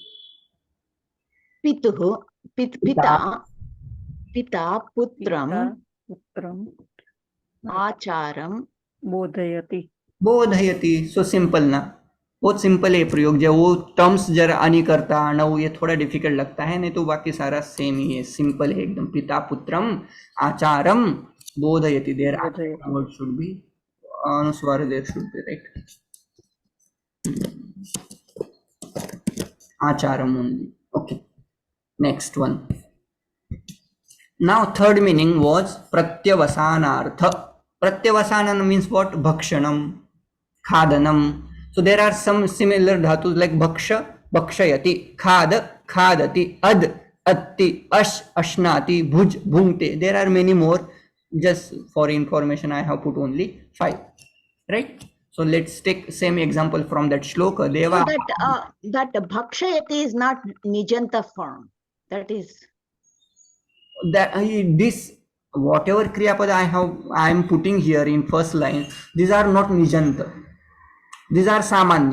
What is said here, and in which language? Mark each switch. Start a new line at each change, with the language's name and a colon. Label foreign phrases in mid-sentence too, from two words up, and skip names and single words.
Sanskrit: पितुः पिता पिता पुत्रं पिता पुत्रं आचारं बोधयति. बोधयति.
English: so simple
Hindi: ना, बहुत सिंपल है प्रयोग. जो वो टर्म्स जरा आनी करता ना, वो ये थोड़ा डिफिकल्ट लगता है, नहीं तो बाकी सारा सेम ही है, सिंपल है एकदम.
Sanskrit: पिता पुत्रम आचारम बोधयति.
English: देयर
Sanskrit: बोधयति.
English: word should be अनुस्वार, there should be right. Acharam only. Okay. Next one. Now third meaning was pratyavasanartha. Pratyavasanam means what?
Sanskrit: भक्षणम्, खादनम्.
English: So there are some similar dhatus like
Sanskrit: भक्ष, भक्षयति, खाद्, खादति, अद्, अत्ति, अश्, अश्नाति, भुज्, भुङ्क्ते.
English: There are many more. Just for information, I have put only 5. Right? So let's take same example from that shloka. Deva. So that bhakshayati is not nijanta form. That is That this whatever
Sanskrit: क्रिया पद
English: I am putting here in first line, these are not nijanta, these are samanya.